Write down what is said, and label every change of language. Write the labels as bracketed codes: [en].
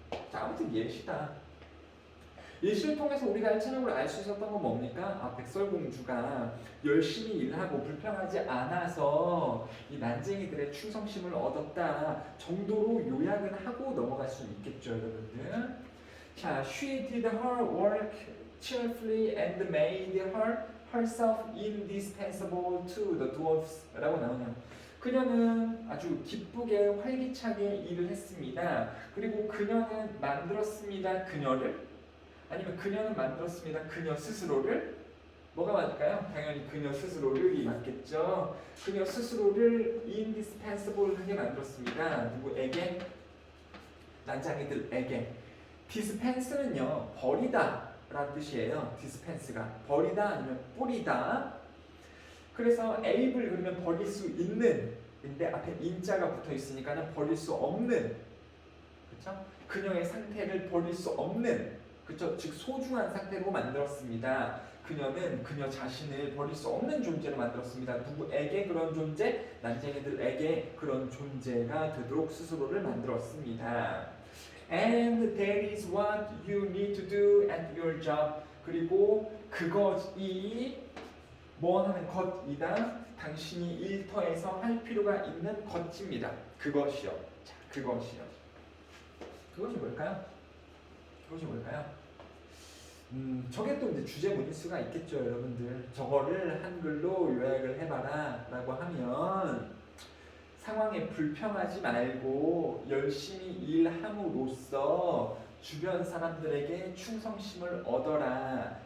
[ko] 자, 아무튼 예시다. 예시를 통해서 우리가 1차적으로 알 수 있었던 건 뭡니까? 백설공주가 열심히 일하고 불평하지 않아서 이 난쟁이들의 충성심을 얻었다 정도로 요약은 하고 넘어갈 수 있겠죠, 여러분들. 자, [en] she did her work cheerfully and made herself indispensable to the dwarfs 라고 나오네요. [ko] 그녀는 아주 기쁘게 활기차게 일을 했습니다. 그리고 그녀는 만들었습니다. 그녀를 아니면 그녀는 만들었습니다. 그녀 스스로를 뭐가 맞을까요? 당연히 그녀 스스로를 맞겠죠. 그녀 스스로를 indispensable하게 만들었습니다. 누구에게? 난장이들에게. dispense는요 버리다 라는 뜻이에요. dispense가 버리다 아니면 뿌리다. 그래서 able 그러면 버릴 수 있는 근데 앞에 인자가 붙어 있으니까는 버릴 수 없는 그렇죠? 그녀의 상태를 버릴 수 없는 그렇죠? 즉 소중한 상태로 만들었습니다. 그녀는 그녀 자신을 버릴 수 없는 존재로 만들었습니다. 누구에게 그런 존재? 난쟁이들에게 그런 존재가 되도록 스스로를 만들었습니다. [en] And that is what you need to do at your job. [ko] 그리고 그것이 뭐 하는 것이다. 당신이 일터에서 할 필요가 있는 것입니다. 그것이요. 자, 그것이요. 그것이 뭘까요? 그것이 뭘까요? 저게 또 이제 주제문일 수가 있겠죠, 여러분들. 저거를 한글로 요약을 해봐라 라고 하면 상황에 불평하지 말고 열심히 일함으로써 주변 사람들에게 충성심을 얻어라.